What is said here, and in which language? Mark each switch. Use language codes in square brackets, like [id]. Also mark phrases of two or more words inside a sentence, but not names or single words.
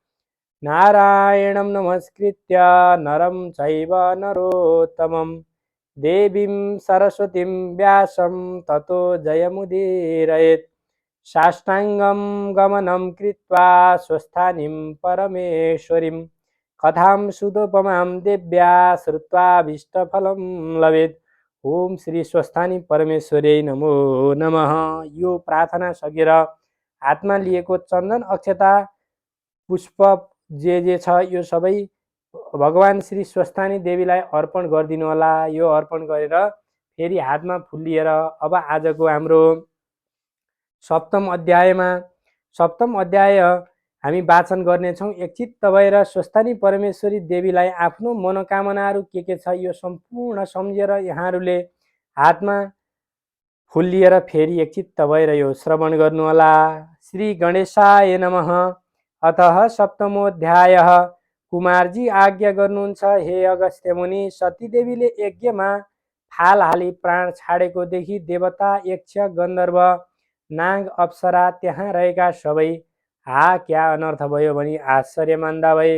[sa] नारायणं नमस्कृत्य नरं चैव नरोत्तमं देवीं सरस्वतीं व्यासं ततो जयमुदीरयेत्। साष्टाङ्गं गमनं कृत्वा स्वस्थानीं परमेश्वरीं कथां सुदोपमां देव्या श्रुत्वाभीष्टफलं लभेत्। ओम श्री स्वस्थानी परमेश्वरी नमो नमः। [ne] यो प्रार्थना सकेर हातमा लिएको चन्दन अक्षता पुष्प जे छ यो सबै भगवान श्री स्वस्थानी देवीलाई अर्पण गरिदिनु होला। यो अर्पण गरेर फेरि हातमा फुल लिएर अब आजको हाम्रो सप्तम अध्याय हामी वाचन गर्नेछौँ। एकचित्त भएर स्वस्थानी परमेश्वरी देवीलाई आफ्नो मनोकामनाहरू के छ यो सम्पूर्ण सम्झेर यहाँहरूले हातमा फुल लिएर फेरि एकचित्त भएर यो श्रवण गर्नुहोला। [sa] श्री गणेशाय नमः। अतः सप्तमोऽध्यायः। [ne] कुमारजी आज्ञा गर्नुहुन्छ, हे अगस्त्य मुनि, सतीदेवीले यज्ञमा फाल हाली प्राण छाडेको देखि देवता यक्ष गन्धर्व नाग अप्सरा त्यहाँ रहेका सबै हा क्या अनर्थ भयो भनी आश्चर्य मान्दा भए।